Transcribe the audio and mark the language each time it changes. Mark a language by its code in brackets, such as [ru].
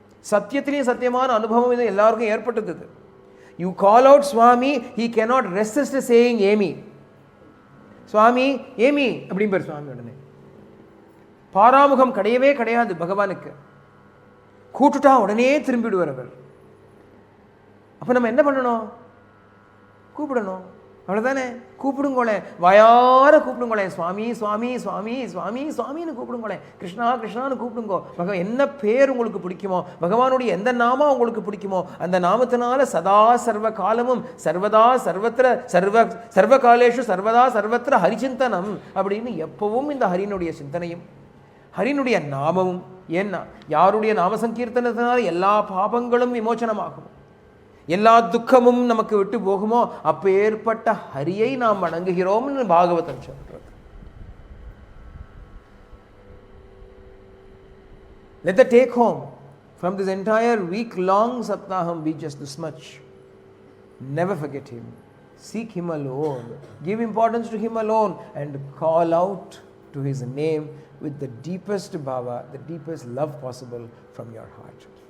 [ta] சத்தியத்திலேயே சத்தியமான அனுபவம் இது எல்லாருக்கும் ஏற்பட்டது. [en] You call out Swami, he cannot resist saying Amy. [ta] Swami Amy அப்படிம்பார் சுவாமி. உடனே பாராமுகம் கிடையவே கிடையாது பகவானுக்கு. கூட்டுட்டா உடனே திரும்பிடுவார் அவர். அப்போ நம்ம என்ன பண்ணணும்? கூப்பிடணும். அவ்வளோதானே. கூப்பிடுங்கோளே, வாயார கூப்பிடுங்கோளே, சுவாமி சுவாமி சுவாமி சுவாமி சுவாமின்னு கூப்பிடுங்கோளே, கிருஷ்ணா கிருஷ்ணான்னு கூப்பிடுங்கோ. என்ன பேர் உங்களுக்கு பிடிக்குமோ, பகவானுடைய எந்த நாமம் உங்களுக்கு பிடிக்குமோ அந்த நாமத்தினால சதா சர்வ காலமும் சர்வதா சர்வத்திர சர்வ காலேஷு சர்வதா சர்வத்திர ஹரிச்சிந்தனம் அப்படின்னு எப்பவும் இந்த ஹரினுடைய சிந்தனையும் ஹரினுடைய நாமமும். ஏன்னா யாருடைய நாம சங்கீர்த்தனத்தினால எல்லா பாபங்களும் விமோச்சனமாகும், எல்லா துக்கமும் நமக்கு விட்டு போகுமோ அப்பேற்பட்ட ஹரியை நாம் வணங்குகிறோம்னு பாகவதம் சொல்றது. [en] Let the take home from this entire week-long saptaham be just this much. Never forget him. Seek him alone. Give importance to him alone and call out to his name with the deepest bhava, the deepest love possible from your heart.